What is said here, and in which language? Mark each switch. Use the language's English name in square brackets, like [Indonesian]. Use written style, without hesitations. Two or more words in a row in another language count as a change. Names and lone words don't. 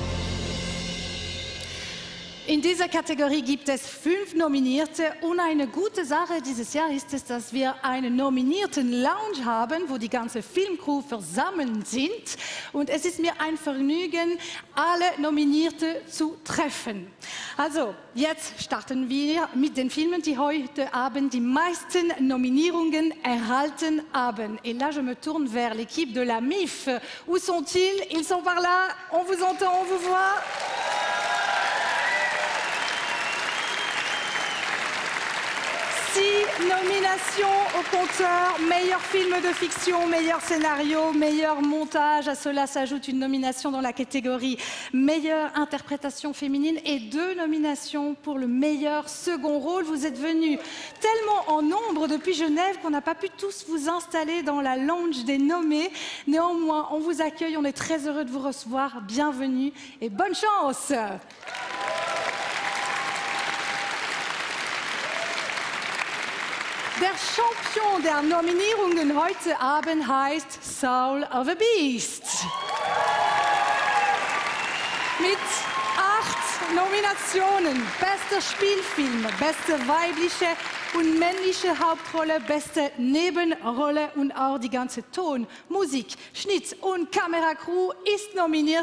[German] In dieser Kategorie gibt es 5 Nominierte und eine gute Sache dieses Jahr ist es, dass wir einen nominierten Lounge haben, wo die ganze Filmcrew versammelt sind. Und es ist mir ein Vergnügen, alle Nominierte zu treffen. Also, jetzt starten wir mit den Filmen, die heute Abend die meisten Nominierungen erhalten haben. [French] Et là, je me tourne vers l'équipe de la MIF. Où sont-ils? Ils sont par là. On vous entend, on vous voit. 6 nominations au compteur, meilleur film de fiction, meilleur scénario, meilleur montage. À cela s'ajoute une nomination dans la catégorie meilleure interprétation féminine et 2 nominations pour le meilleur second rôle. Vous êtes venus tellement en nombre depuis Genève qu'on n'a pas pu tous vous installer dans la lounge des nommés. Néanmoins, on vous accueille, on est très heureux de vous recevoir. Bienvenue et bonne chance! [German] Der Champion der Nominierungen heute Abend heißt Soul of a Beast. Mit 8 Nominationen: bester Spielfilm, beste weibliche und männliche Hauptrolle, beste Nebenrolle und auch die ganze Ton, Musik, Schnitt und Kameracrew ist nominiert.